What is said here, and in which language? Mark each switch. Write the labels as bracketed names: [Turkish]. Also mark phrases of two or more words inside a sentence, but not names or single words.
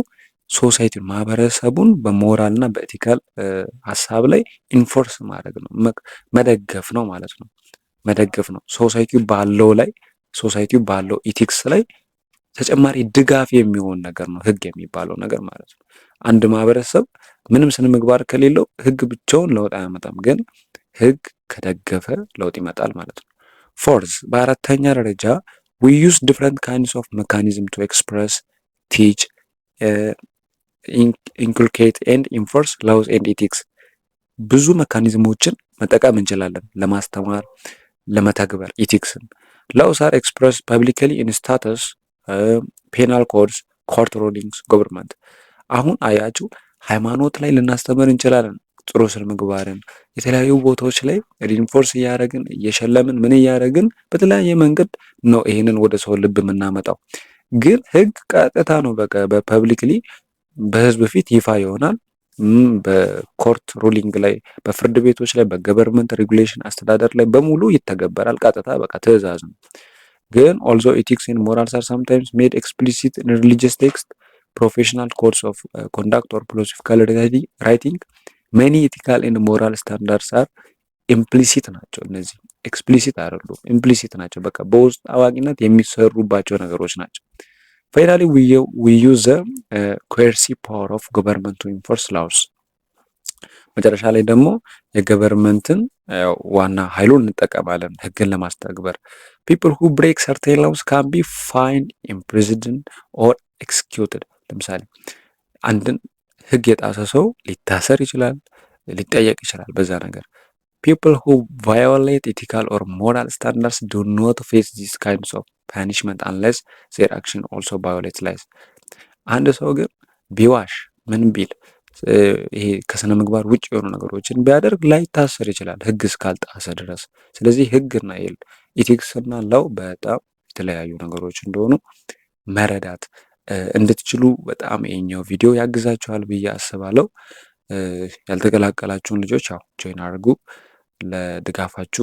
[Amharic] ሶሳይቲን ማህበረሰቡን በሞራልና በኢቲካል ሀሳብ ላይ ኢንፎርስ ማድረግ ነው፣ መደገፍ ነው ማለት ነው። መደገፍ ነው ሶሳይቲው ባለው ኢቲክስ ላይ ተጨማሪ ድጋፍ የሚሆን ነገር ነው ህግ የሚባለው ነገር ማለት ነው። አንድ ማህበረሰብ ምንም ስነ ምግባር ከሌለው ህግ ብቻውን ለውጥ አያመጣም፣ ግን ህግ ከደገፈ ለውጥ ይመጣል ማለት ነው። ፎርዝ በአራተኛ ደረጃ [English] we use different kinds of mechanism to express, teach, inculcate and enforce laws and ethics. [Amharic] ብዙ ሜካኒዝሞችን መጠቀም እንችላለን ለማስተማር ለመተግበር ኢቲክስን። [English] laws are expressed publicly in status, penal codes, court rulings, government. [Amharic] አሁን አያችሁ ሃይማኖት ላይ ልናስተምር እንችላለን ጥሩ ስነ ምግባርን የተለያዩ ቦታዎች ላይ ሪንፎርስ እያደረግን እየሸለምን ምን እያደረግን በተለያየ መንገድ ነው ይሄንን ወደ ሰው ልብ የምናመጣው። ግን ህግ ቀጥታ ነው በቃ በፐብሊክሊ በህዝብ ፊት ይፋ ይሆናል። በኮርት ሩሊንግ ላይ በፍርድ ቤቶች ላይ በገቨርንመንት ሬጉሌሽን አስተዳደር ላይ በሙሉ ይተገበራል። ቀጥታ በቃ ትዕዛዝ ነው። ግን [English] although ethics and morals are sometimes made explicit in religious text, professional codes of conduct or philosophical writing, many ethical and moral standards are implicit [Amharic] ናቸው። እነዚህ ኤክስፕሊሲት አይደሉም፣ ኢምፕሊሲት ናቸው። በቃ በውስጥ አዋቂነት የሚሰሩባቸው ነገሮች ናቸው። ፋይናሊ [English] we use the coercive power of government to enforce laws. [Amharic] መጨረሻ ላይ ደግሞ የገቨርንመንትን ዋና ኃይሉን እንጠቀማለን ህግን ለማስተግበር። [English] people who break certain laws can be fined, imprisoned or executed. [Amharic] ለምሳሌ አንድን ህግ የጣሰ ሰው ሊታሰር ይችላል፣ ሊጠየቅ ይችላል በዛ ነገር። [English] people who violate ethical or moral standards do not face these kinds of punishment unless their action also violates laws. [Amharic] አንድ ሰው ግን ቢዋሽ ምን ቢል ይሄ ከስነ ምግባር ውጭ የሆኑ ነገሮችን ቢያደርግ ላይታሰር ይችላል ህግ እስካልጣሰ ድረስ። ስለዚህ ህግና ኢቲክስና ላው በጣም የተለያዩ ነገሮች እንደሆኑ መረዳት እንድትችሉ በጣም ይሄኛው ቪዲዮ ያግዛችኋል ብዬ አስባለሁ። ያልተቀላቀላችሁን ልጆች ያው ጆይን አድርጉ። ለድጋፋችሁ